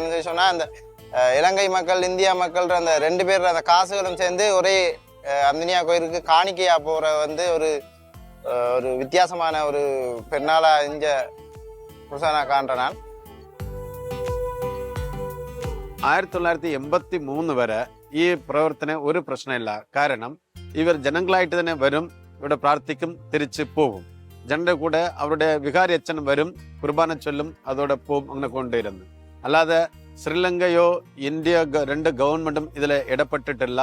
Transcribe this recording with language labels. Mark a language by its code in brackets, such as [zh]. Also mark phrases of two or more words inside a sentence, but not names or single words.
[ta] என்ன சொன்னால் அந்த இலங்கை மக்கள், இந்தியா மக்கள் அந்த 2 பேர் அந்த காசுகளும் சேர்ந்து ஒரே அந்தோனியா கோயிலுக்கு காணிக்கையா போற ஒரு வித்தியாசமான ஒரு பெருநாளா இங்க புதுசாக காண்றேன் நான். [ml] 1983 വരെ ഈ പ്രവർത്തനം ഒരു പ്രശ്നമില്ല. കാരണം ഇവർ ജനങ്ങളായിട്ട് തന്നെ വരും, ഇവിടെ പ്രാർത്ഥിക്കും, തിരിച്ച് പോകും. ജനങ്ങളുടെ കൂടെ അവരുടെ വികാരി അച്ഛൻ വരും, കുർബാന ചൊല്ലും, അതോടെ പോവും. അങ്ങനെ കൊണ്ടുവരുന്നു. അല്ലാതെ ശ്രീലങ്കയോ ഇന്ത്യ 2 ഗവൺമെൻറ്റും ഇതിൽ ഇടപെട്ടിട്ടില്ല.